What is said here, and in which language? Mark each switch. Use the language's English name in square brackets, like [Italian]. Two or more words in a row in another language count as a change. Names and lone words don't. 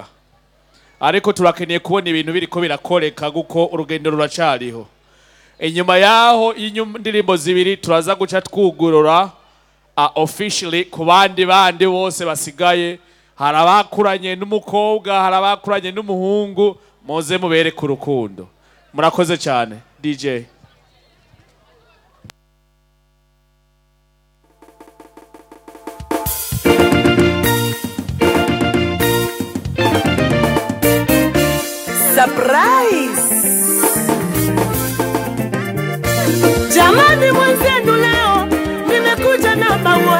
[Rundi] Ariko turakeneye kubona ibintu biriko birakoreka guko urugendo ruracariho. Inyuma yaho indirimbo zibiri turaza guca twugurura officially ku bandi bose basigaye. Harabakuranye n'umukobwa, harabakuranye n'umuhungu, muze mubere ku rukundo. Murakoze cyane DJ. Surprise! [Swahili] Jamani mwenzenu leo nimekuja na maua.